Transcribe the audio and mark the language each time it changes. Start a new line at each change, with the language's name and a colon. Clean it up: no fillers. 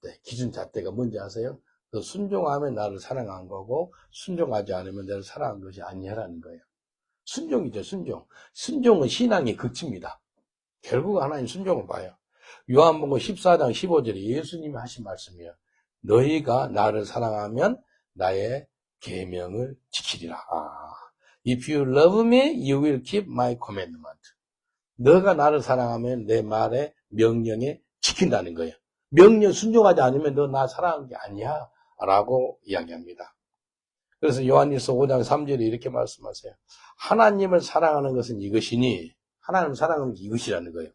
Korean: 기준 잣대가 뭔지 아세요? 너 순종하면 나를 사랑한 거고 순종하지 않으면 나를 사랑한 것이 아니라는 거예요. 순종이죠. 순종은 신앙의 극치입니다. 결국 하나님 순종을 봐요. 요한복음 14장 15절에 예수님이 하신 말씀이에요. 너희가 나를 사랑하면 나의 계명을 지키리라.
English: If you love me, you will keep my commandment.
Korean: 너가 나를 사랑하면 내 말의 명령에 지킨다는 거예요. 명령 순종하지 않으면 너 나 사랑한 게 아니야. 라고 이야기합니다. 그래서 요한일서 5장 3절에 이렇게 말씀하세요. 하나님을 사랑하는 것은 이것이니, 하나님을 사랑하는 게 이것이라는 거예요.